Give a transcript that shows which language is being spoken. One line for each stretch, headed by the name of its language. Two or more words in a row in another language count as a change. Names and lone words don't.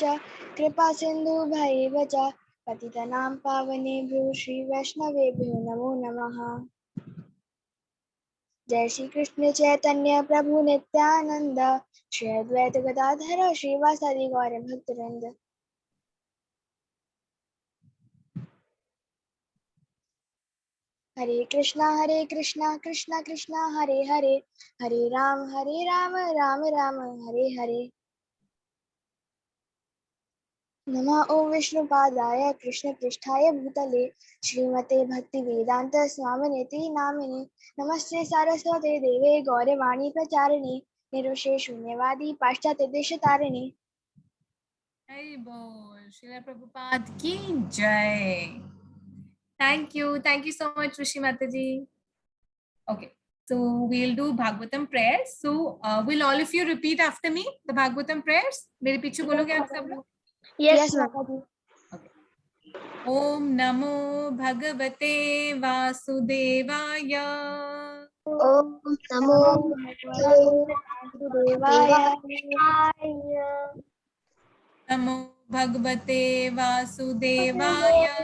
Sanskrit: कृपा सिन्धुभ्यैव च पतितनां पावनेभ्यो श्रीवैष्णवेभ्यो नमो नमः. जय श्री कृष्ण चैतन्य प्रभु नित्यानंद श्री अद्वैत गदाधर श्रीवासादि गौर भक्तवृंद. हरे कृष्णा कृष्णा कृष्णा हरे हरे हरे राम राम राम हरे हरे. नमः ओं विष्णुपादाय कृष्णपृष्ठाय भूतले श्रीमते भक्तिवेदांत स्वामिनेति नामिने. नमस्ते सारस्वते देवे गौरवाणी प्रचारिणे निर्विशेष शून्यवादी पाश्चात्य देशतारिणे.
Hindi: हरि बोल. श्रील प्रभुपाद की जय.
English: Thank you so much Rishi Mataji. Okay, so we'll do Bhagavatam prayers. So will all of you repeat after me the Bhagavatam prayers?
Hindi: मेरे पीछे बोलोगे आप सब लोग?
English: Yes, Mataji.
Sanskrit: ओम नमो भगवते वासुदेवाय. ओम नमो वासुदेवाय. नमो भगवते वासुदेवाय.